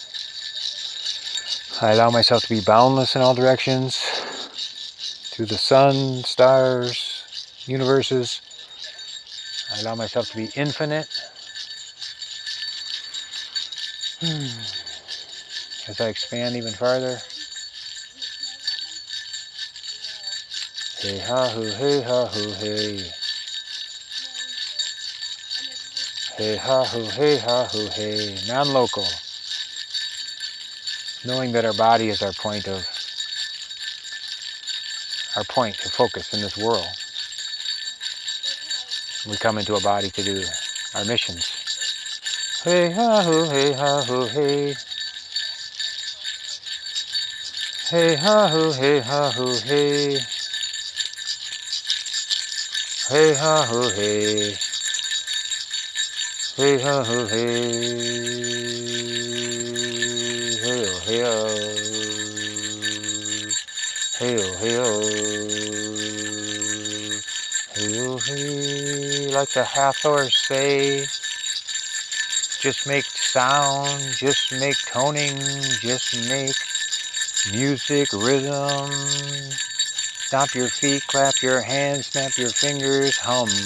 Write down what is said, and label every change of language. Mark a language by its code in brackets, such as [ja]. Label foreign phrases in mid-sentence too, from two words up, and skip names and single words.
[en] I allow myself to be boundless in all directions, through the sun, stars, universes. I allow myself to be infinite. As I expand even farther. Hey ha hoo, hey ha hoo, hey. Hey ha hoo, hey ha hoo, hey. Non-local. Knowing that our body is our point of focus in this world. We come into a body to do our missions. Hey ha hoo, hey ha hoo, hey. Hey ha hoo, hey ha hoo, hey. Hey ha hoo, hey. Hey ha hoo, hey. Hey oh, hey oh. Hey oh, hey oh. Hey oh, hey. Like the Hathors say, just make sound, just make toning, just make music, rhythm, Stomp your feet, clap your hands, snap your fingers, hum.